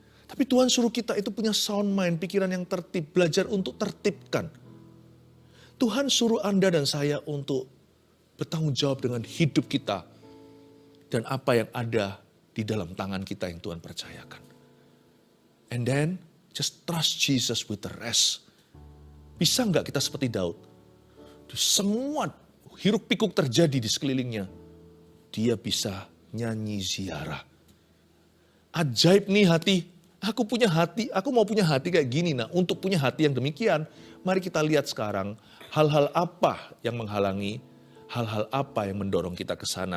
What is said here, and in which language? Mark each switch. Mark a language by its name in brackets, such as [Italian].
[Indonesian] Tapi Tuhan suruh kita itu punya sound mind, pikiran yang tertib, belajar untuk tertibkan. Tuhan suruh Anda dan saya untuk bertanggung jawab dengan hidup kita. Dan apa yang ada di dalam tangan kita yang Tuhan percayakan. [English] And then, just trust Jesus with the rest. [Indonesian] Bisa nggak kita seperti Daud? Semua hiruk pikuk terjadi di sekelilingnya. Dia bisa nyanyi ziarah. Ajaib nih hati. Aku punya hati, aku mau punya hati kayak gini. Nah, untuk punya hati yang demikian, mari kita lihat sekarang hal-hal apa yang menghalangi, hal-hal apa yang mendorong kita ke sana.